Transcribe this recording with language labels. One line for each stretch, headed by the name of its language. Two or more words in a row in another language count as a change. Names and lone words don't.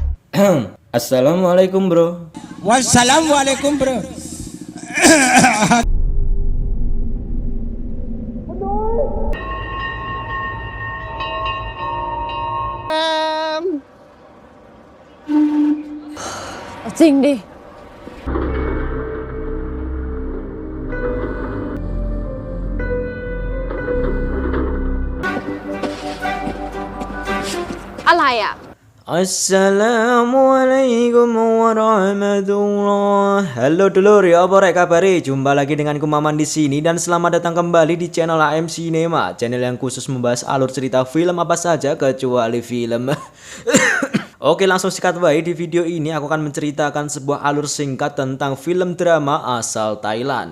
Indonesian: Assalamualaikum bro. Wassalamualaikum bro. Ở Trinh đi.
Thai: อะไรอ่ะ
Arabic: السلام عليكم ورحمة الله.
Indonesian: Halo dulur,
Javanese: ya apa rek kabare?
Indonesian: Jumpa lagi denganku Maman di sini dan selamat datang kembali di channel AM Cinema, channel yang khusus membahas alur cerita film apa saja kecuali film. Oke, langsung sikat baik. Di video ini aku akan menceritakan sebuah alur singkat tentang film drama asal Thailand.